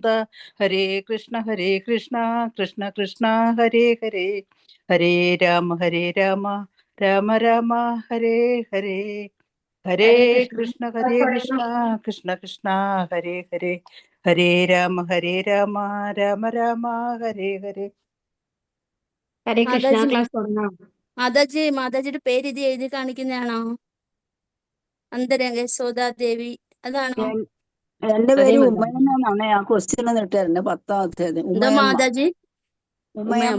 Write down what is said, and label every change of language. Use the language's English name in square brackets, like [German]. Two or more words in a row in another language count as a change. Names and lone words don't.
[Sanskrit] हरे कृष्ण कृष्ण कृष्ण हरे हरे, हरे राम राम राम हरे हरे, हरे कृष्ण कृष्ण कृष्ण हरे हरे, हरे राम राम राम हरे हरे। [Malayalam] ഹരേ കൃഷ്ണ. മാതാജി ക്ലാസ് തുടങ്ങാം. മാതാജിയുടെ പേര് ഇത് എഴുതി കാണിക്കുന്നതാണോ? അന്തരംഗ യശോദാദേവി അതാണോ? എന്റെ അതേ പേര് മാതാജി. ഉമ്മയമ്മ എന്നാണ്. ഞാൻ ക്വസ്റ്റ്യൻ ഇട്ടായിരുന്നു 10ാമത്തെ എന്താ ഉമ്മയമ്മ. മാതാജി? ഉമ്മയമ്മ.